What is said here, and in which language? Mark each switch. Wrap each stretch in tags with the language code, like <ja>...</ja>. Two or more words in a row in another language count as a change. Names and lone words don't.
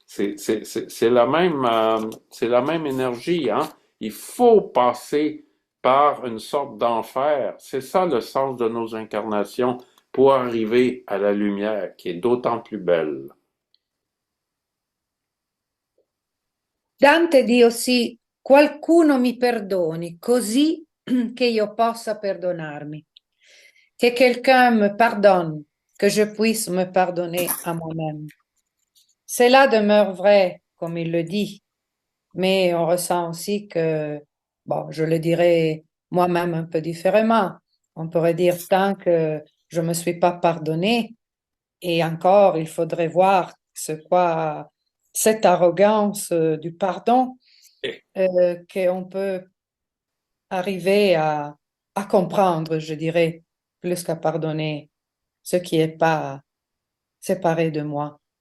<fr>C'est la même énergie, hein? Il faut passer par une sorte d'enfer. C'est ça le sens de nos incarnations pour arriver à la lumière qui est d'autant plus belle. Dante dit aussi,</fr> <it>qualcuno mi perdoni così che io possa perdonarmi.</it> <fr>Que quelqu'un me pardonne, que je puisse me pardonner à moi-même. Cela demeure vrai, comme il le dit, mais on ressent aussi que, bon, je le dirais moi-même un peu différemment. On pourrait dire tant que je ne me suis pas pardonné, et encore, il faudrait voir ce quoi cette arrogance du pardon qu'on peut arriver à comprendre, je dirais, plus qu'à pardonner ce qui n'est pas séparé de moi.</fr>